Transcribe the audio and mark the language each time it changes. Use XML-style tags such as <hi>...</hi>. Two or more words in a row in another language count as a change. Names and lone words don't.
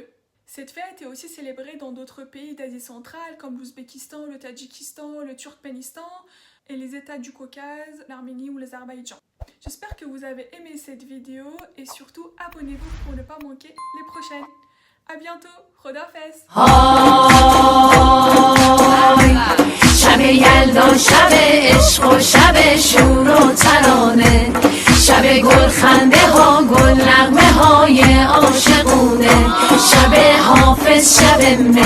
<fr>Cette fête est aussi célébrée dans d'autres pays d'Asie centrale comme l'Ouzbékistan, le Tadjikistan, le Turkménistan et les États du Caucase, l'Arménie ou l'Azerbaïdjan. J'espère que vous avez aimé cette vidéo et surtout abonnez-vous pour ne pas manquer les prochaines. A bientôt, Khodafez.</fr> <fa>شب یلدا شب عشق و شب شور و ترانه شب گل خنده ها گل نغمه های عاشقونه شب حافظ شب</fa>